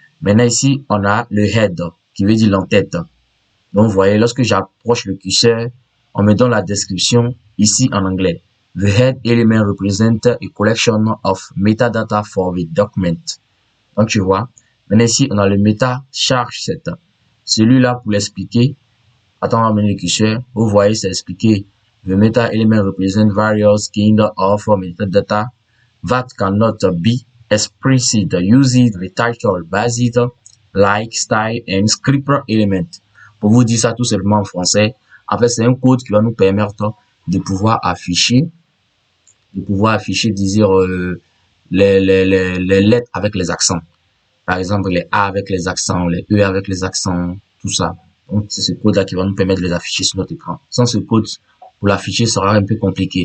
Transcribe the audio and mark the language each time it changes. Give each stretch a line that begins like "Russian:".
French: Maintenant, ici, on a le head, qui veut dire l'entête. Donc, vous voyez, lorsque j'approche le curseur, on me donne la description ici en anglais.
English: The head element represents a collection of metadata for the document.
French: Donc, tu vois. Maintenant, ici, on a le meta charge set. Celui-là, pour l'expliquer, attends, on va mener le curseur. Vous voyez, c'est expliqué.
English: The meta element represents various kinds of metadata that cannot be expressed using the title based like style and script element.
French: Pour vous dire ça tout simplement en français, en fait, c'est un code qui va nous permettre de pouvoir afficher, disons, les lettres avec les accents. Par exemple, les A avec les accents, les E avec les accents, tout ça. Donc, c'est ce code-là qui va nous permettre de les afficher sur notre écran. Sans ce code, pour l'afficher, ça sera un peu compliqué.